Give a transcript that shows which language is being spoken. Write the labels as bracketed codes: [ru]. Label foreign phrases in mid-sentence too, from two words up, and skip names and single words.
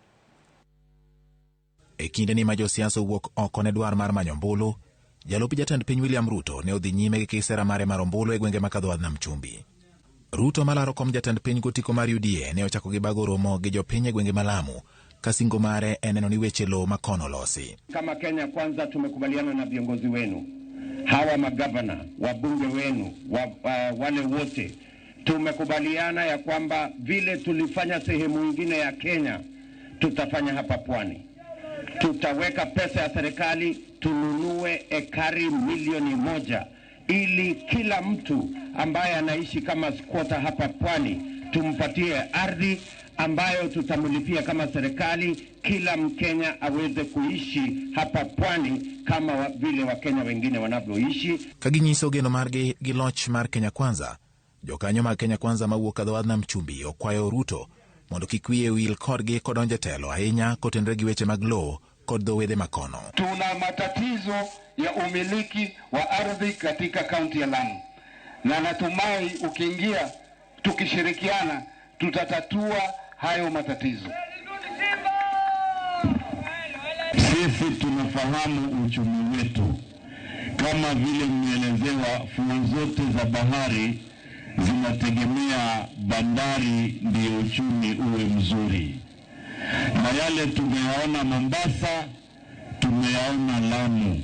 [luo] E kinde ni ma josiasa wuok oko ne dwar mar manyo ombulu, jalup jatend piny William Ruto ne odhi nyime gi kisera mare mar ombulu e gwenge makadho Nam Chumbi. Ruto malaro kom jatend piny gotiko mar UDA ne ochako gi bago romo gi jopiny e gwenge malamu, kasingo mare eneno ni weche lo makono losi. [sw] Kama Kenya Kwanza tumekubaliana na viongozi wenu, hawa magavana, wabunge wenu, wale wote, tumekubaliana ya kwamba vile tulifanya sehemu nyingine ya Kenya, tutafanya hapa Pwani. Tutaweka pesa ya serikali, tununue ekari milioni 1 ili kila mtu ambaye anaishi kama squatter hapa Pwani tumpatie ardhi ambayo tutamlipia kama serikali, kila Mkenya aweze kuishi hapa Pwani kama vile Wakenya wengine wanavyoishi. [luo] Kaginyiso geno margi gi loch mar Kenya Kwanza, jokanyo mag Kenya Kwanza mawuok kadho Nam Chumbi okwayo Ruto mondo kik wiye wil kodgi kodonje telo ahinya kotenre gi weche mag lowo kod dhowedhe makono. [sw] Tuna matatizo ya umiliki wa ardhi katika kaunti ya Lamu, na natumai ukiingia tukishirikiana tutatatua hayo matatizo. Sisi tunafahamu uchumi wetu, kama vile mmeelezewa, fuo zote za bahari zinategemea bandari ndio uchumi uwe mzuri, na yale tumeyaona Mombasa, tumeyaona Lamu.